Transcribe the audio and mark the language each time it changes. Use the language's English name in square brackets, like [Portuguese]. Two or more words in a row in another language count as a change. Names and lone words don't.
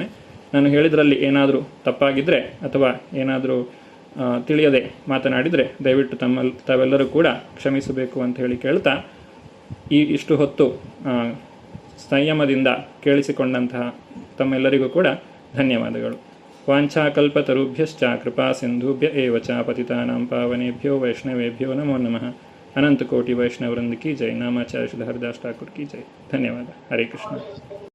[Kannada] ನಾನು ಹೇಳಿದ್ರಲ್ಲಿ ಏನಾದರೂ ತಪ್ಪಾಗಿದ್ದರೆ ಅಥವಾ ಏನಾದರೂ ತಿಳಿಯದೆ ಮಾತನಾಡಿದರೆ ದಯವಿಟ್ಟು ತಾವೆಲ್ಲರೂ ಕೂಡ ಕ್ಷಮಿಸಬೇಕು ಅಂತ ಹೇಳಿ ಕೇಳ್ತಾ, ಇಷ್ಟು ಹೊತ್ತು ಸಂಯಮದಿಂದ ಕೇಳಿಸಿಕೊಂಡಂತಹ ತಮ್ಮೆಲ್ಲರಿಗೂ ಕೂಡ ಧನ್ಯವಾದಗಳು. [Sanskrit] ವಾಂಛಾಕಲ್ಪತರುಭ್ಯಶ್ಚ ಕೃಪಾ ಸಿಂಧುಭ್ಯ ಏವ ಚ ಪತಿತಾನಾಂ ಪಾವನೇಭ್ಯೋ ವೈಷ್ಣವೇಭ್ಯೋ ನಮೋ ನಮಃ. [Hindi] अनंत कोटि वैष्णव वृंद की जय. नामाचार्य श्री हरिदास ठाकुर की जय. धन्यवाद. हरे कृष्ण.